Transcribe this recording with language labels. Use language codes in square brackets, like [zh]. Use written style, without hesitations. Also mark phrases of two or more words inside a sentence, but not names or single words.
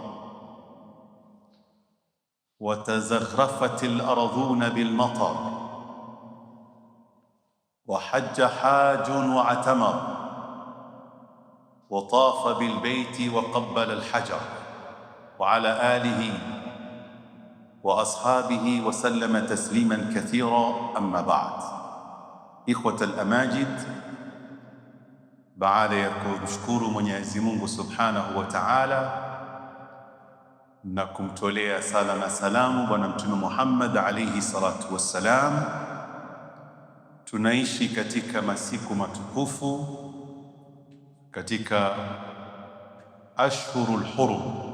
[ar] وتزخرفت الأرضون بالمطر وحج حاج واعتمر وطاف بالبيت وقبل الحجر، وعلى آله وأصحابه وسلم تسليما كثيرا. أما بعد، إخوة الأماجد، [sw] baada ya kumshukuru Mwenyezi Mungu [ar] سبحانه وتعالى [sw] na kumtolea sala na salamu Bwana Mtume Muhammad [ar] عليه الصلاة والسلام, [sw] tunaishi katika masiku matukufu katika [ar] أشهر الحرم,